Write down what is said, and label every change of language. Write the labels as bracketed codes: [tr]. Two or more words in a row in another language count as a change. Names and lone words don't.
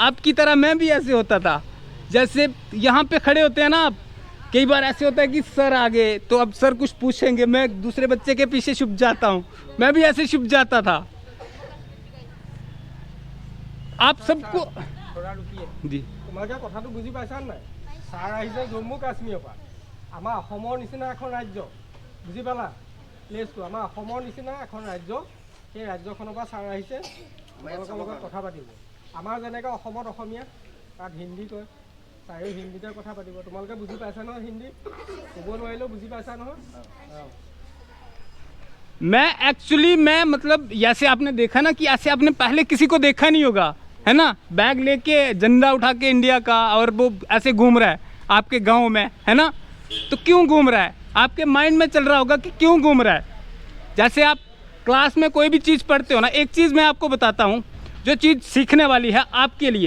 [hi] आपकी तरह मैं भी ऐसे होता था, जैसे यहाँ पे खड़े होते हैं ना आप, कई बार ऐसे होता है कि सर आ गए, तो अब सर कुछ पूछेंगे, मैं दूसरे बच्चे के पीछे छुप जाता हूँ। मैं भी ऐसे छुप जाता था। आप सबको जी, [as] তোমালোকে কথাটো বুজি পাইছা নাই? ছাৰ আহিছে জম্মু কাশ্মীৰৰ পৰা, আমাৰ অসমৰ নিচিনা এখন ৰাজ্য, বুজি পালা? প্লেচটো আমাৰ অসমৰ নিচিনা এখন ৰাজ্য, সেই ৰাজ্যখনৰ পৰা ছাৰ আহিছে তোমালোকৰ লগত কথা পাতিব। আমাৰ যেনেকৈ অসমত অসমীয়া, তাত হিন্দী কয়, ছাৰেও হিন্দীতে কথা পাতিব। তোমালোকে বুজি পাইছা নহয় হিন্দী? ক'ব নোৱাৰিলেও বুজি পাইছা নহয়? অঁ। [hi] मैं मतलब जैसे आपने देखा ना कि ऐसे आपने पहले किसी को देखा नहीं होगा, है ना, बैग लेके झंडा उठा के इंडिया का, और वो ऐसे घूम रहा है आपके गांव में, है ना। तो क्यों घूम रहा है? आपके माइंड में चल रहा होगा कि क्यों घूम रहा है। जैसे आप क्लास में कोई भी चीज़ पढ़ते हो ना, एक चीज़ मैं आपको बताता हूँ जो चीज़ सीखने वाली है आपके लिए।